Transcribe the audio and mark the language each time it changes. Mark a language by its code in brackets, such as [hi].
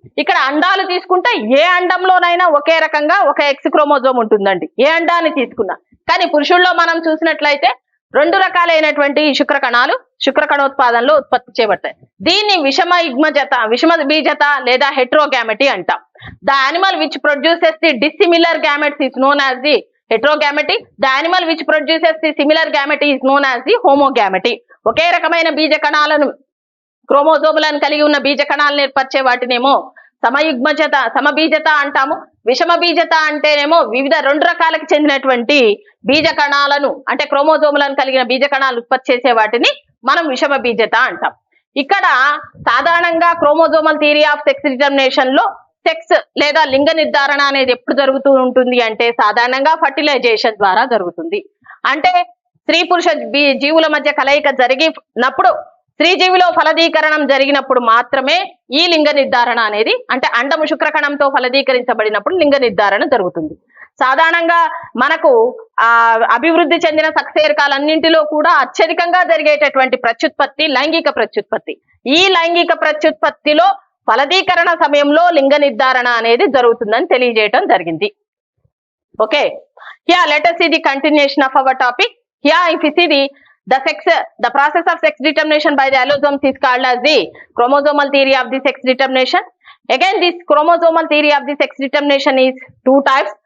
[te] ఇక్కడ అండాలు తీసుకుంటే ఏ అండంలోనైనా ఒకే రకంగా ఒక ఎక్స్ క్రోమోజోమ్ ఉంటుందండి, ఏ అండాన్ని తీసుకున్నా. కానీ పురుషుల్లో మనం చూసినట్లయితే 2 రకాలైనటువంటి శుక్రకణాలు శుక్రకణోత్పాదనలో ఉత్పత్తి చేయబడతాయి. దీన్ని విషమ బీజత లేదా హెటరోగామెటీ అంటాం. [en] The animal which produces the dissimilar gametes is known as the heterogamy. The animal which produces the similar gamete is known as the homogamy. [te] ఒకే రకమైన బీజ కణాలను క్రోమోజోములను కలిగి ఉన్న బీజ కణాలను ఏర్పరిచే వాటినేమో సమబీజత అంటాము. విషమ బీజత అంటేనేమో వివిధ 2 రకాలకు చెందినటువంటి బీజ కణాలను అంటే క్రోమోజోములను కలిగిన బీజ కణాలు ఉత్పత్తి చేసే వాటిని మనం విషమ బీజత అంటాం. ఇక్కడ సాధారణంగా chromosomal theory of sex determination లో సెక్స్ లేదా లింగ నిర్ధారణ అనేది ఎప్పుడు జరుగుతూ ఉంటుంది అంటే సాధారణంగా ఫర్టిలైజేషన్ ద్వారా జరుగుతుంది. అంటే స్త్రీ పురుష జీవుల మధ్య కలయిక జరిగినప్పుడు, స్త్రీ జీవిలో ఫలదీకరణం జరిగినప్పుడు మాత్రమే ఈ లింగ నిర్ధారణ అనేది అంటే అండము శుక్రకణంతో ఫలదీకరించబడినప్పుడు లింగ నిర్ధారణ జరుగుతుంది. సాధారణంగా మనకు అభివృద్ధి చెందిన సకశేరుకాలన్నింటిలో కూడా అత్యధికంగా జరిగేటటువంటి ప్రత్యుత్పత్తి లైంగిక ప్రత్యుత్పత్తి. ఈ లైంగిక ప్రత్యుత్పత్తిలో ఫలదీకరణ సమయంలో లింగ నిర్ధారణ అనేది జరుగుతుందని తెలియజేయటం జరిగింది. Okay, [en] here let us see the continuation of our topic. Here if you see the The process of sex determination by the allosomes is called as the chromosomal theory of the sex determination. Again, this chromosomal theory of the sex determination is two types.